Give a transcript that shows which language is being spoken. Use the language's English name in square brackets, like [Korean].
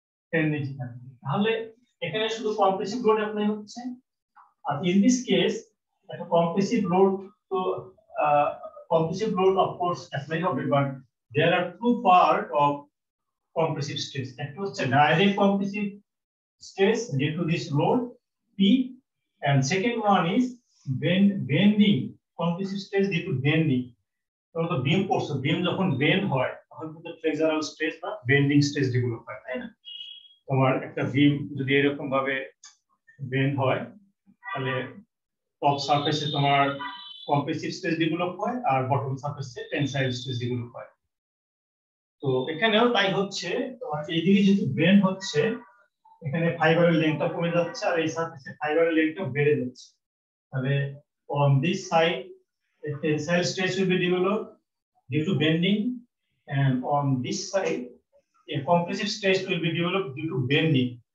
[Bangla] Tendency থাকবে, তাহলে এখানে শুধু কম্প্রেসিভ লোড অ্যাপ্লাই হচ্ছে। আর ইন দিস কেস একটা কম্প্রেসিভ লোড, তো compressive load of course apply হবে, but [English] there are two part of compressive stress. That was a direct compressive stress due to this load P, and second one is bending compressive stress due to bending. So the beam force, [Bangla] beam যখন bend হয় তখন কিন্তু flexural stress বা bending stress develop হয়, তাই না? তোমার একটা beam যদি এরকম ভাবে bend হয় তাহলে top surface এ তোমার compressive stress develop হয় আর bottom surface এ tensile stress develop হয়। তো এখানেও তাই হচ্ছে, তোমার এইদিকে যেহেতু বেন্ড হচ্ছে এখানে ফাইবারের লেন্থটা কমে যাচ্ছে আর এই সারফেসে ফাইবারের লেন্থটা বেড়ে যাচ্ছে, তাহলে [English] on this side a tensile stress will be developed due to bending, and on this side a compressive stress will be developed due to bending.